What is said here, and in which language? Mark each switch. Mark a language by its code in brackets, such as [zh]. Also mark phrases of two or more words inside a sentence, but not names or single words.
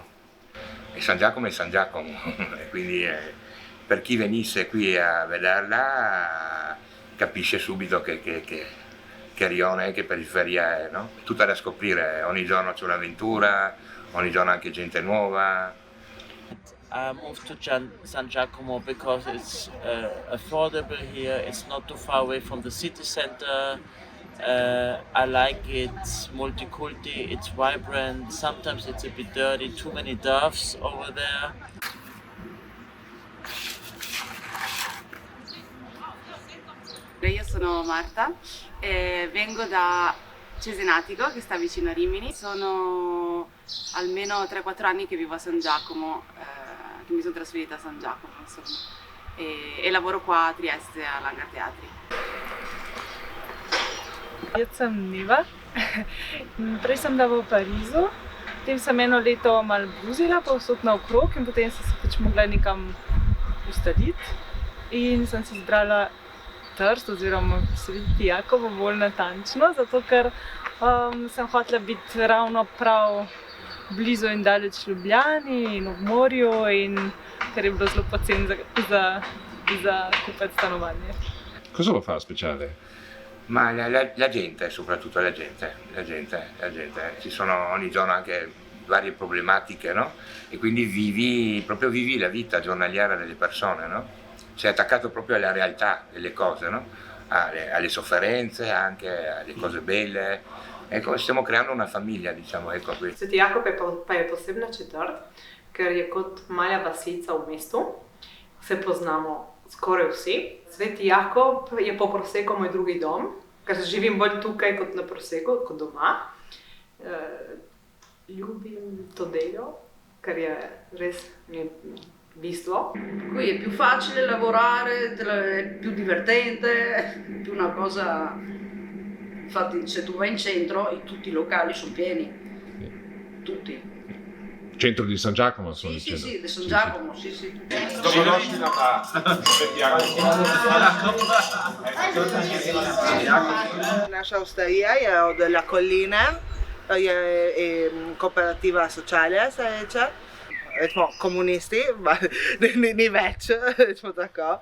[it] E San Giacomo è San Giacomo, e quindi per chi venisse qui a vederla capisce subito che rione, che periferia è, no? Tutta da scoprire, ogni giorno c'è un'avventura, ogni giorno anche gente nuova. [en] I moved to San Giacomo because it's affordable here, it's not too far away from the city center. I like it, multiculti, it's vibrant, sometimes it's a bit dirty, too many doves over there. [it] Io sono Marta e vengo da Cesenatico, che sta vicino a Rimini. Sono almeno 3-4 anni che vivo a San Giacomo, che mi sono trasferita a San Giacomo, insomma. E lavoro qua a Trieste, all'Hangar Teatri. [sl] Jaz sem Neva, prej sem bila v Parizu, potem sem eno leto malo bluzila povsod naokrog in potem sem se pač mogla nekam ustaliti in sem si izbrala Trst oziroma Sveti Jakovo bolj natančno, zato ker sem hotela biti ravno prav blizu in daleč Ljubljani in ob morju in ker je bilo zelo poceni za kupiti stanovanje. [it] Cosa lo fa speciale? Ma la gente, soprattutto la gente, ci sono ogni giorno anche varie problematiche, no? E quindi proprio vivi la vita giornaliera delle persone, no? Sei attaccato proprio alla realtà delle cose, no? Alle sofferenze, anche alle cose belle. Ecco, stiamo creando una famiglia, diciamo, ecco qui. [sl] Sveti Jakov pa je posebna četrt, ker je kot mala vasica v mestu, se poznamo skoraj vsi. Sveti Jakov je po Proseku moj drugi dom, ker živim bolj tukaj kot na Proseku, kot doma. Ljubim to delo, ker je res bistvo. [it] Qui è più facile lavorare, è più divertente, è più una cosa. Infatti se tu vai in centro tutti i locali sono pieni, tutti. Centro di San Giacomo sono Sì, dicendo. sì, di San Giacomo, sì, sì. [sl] Naša ostaja je od La Collina, je kooperativa sociale, se reče. Recimo komunisti, ni več, recimo tako.